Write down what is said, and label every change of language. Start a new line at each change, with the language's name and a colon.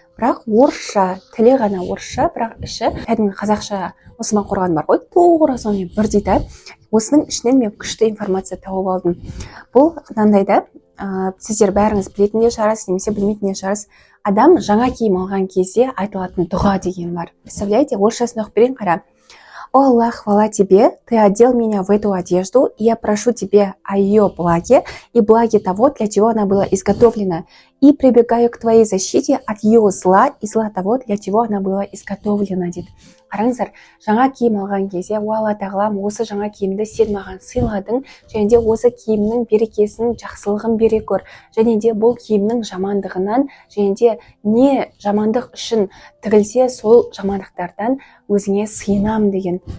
Kazakh: Бірақ орысша, тілі ғана орысша, бірақ іші кәдімгі қазақша мұсылман қорғаны бар ғой. Тура сонымен бір дейді. Осының ішінен мен күшті информация тауып алдым. Бұл мынандай да, сіздер бәріңіз білетін де шығарсыз, немесе білмейтін де шығарсыз. Адам жаңа киім алған кезде айтылатын дұға деген бар. Представляете, орысшасын оқып берейін, қара.
Russian: О Аллах, хвала тебе, ты одел меня в эту одежду, и я прошу тебе о ее благе и благе того, для чего она была изготовлена, и прибегаю к твоей защите от ее зла и зла того, для чего она была изготовлена,
Kazakh: дейді. Қараңыздар, жаңа киім алған кезде, о Алла тағалам, осы жаңа киімді сен маған сыйладың, және де осы киімнің берекесін, жақсылығын бере көр, және де бұл киімнің жамандығынан, және де не жамандық үшін тігілсе, сол жамандықтардан өзіңе сыйынам деген.